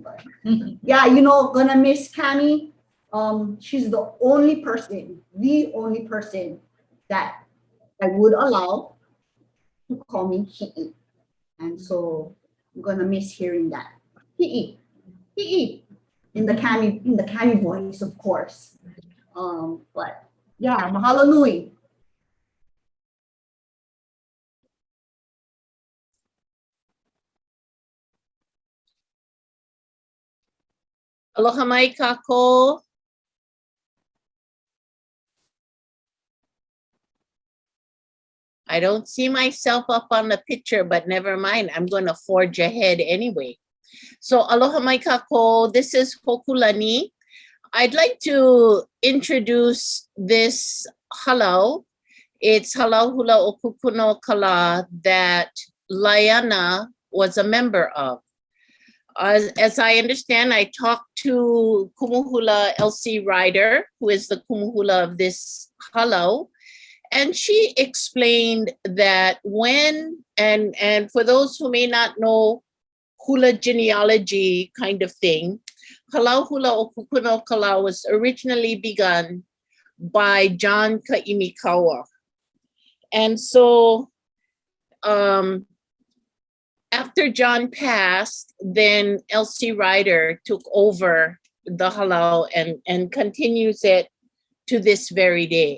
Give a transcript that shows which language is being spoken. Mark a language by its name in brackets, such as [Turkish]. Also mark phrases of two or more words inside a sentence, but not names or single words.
[English] But yeah, gonna miss Cami. She's the only person that I would allow to call me Hi'i. And so I'm gonna miss hearing that. Hi'i. Hi'i. In the Kami voice, of course. But yeah, [Hawaiian] mahalo nui. Aloha mai kako. [English] I don't see myself up on the picture, but never mind. I'm going to forge ahead anyway. So [Hawaiian] aloha mai kako. [English] This is Hokulani. I'd like to introduce this halau. It's halau hula o kukuno kala that Laiana was a member of. As I understand, I talked to Kumuhula Elsie Ryder, who is the Kumuhula of this halau. And she explained that when, and for those who may not know hula genealogy kind of thing, halau hula o kukuno kala was originally begun by John Ka'imikawa. And so after John passed, then Elsie Ryder took over the halau and continues it to this very day.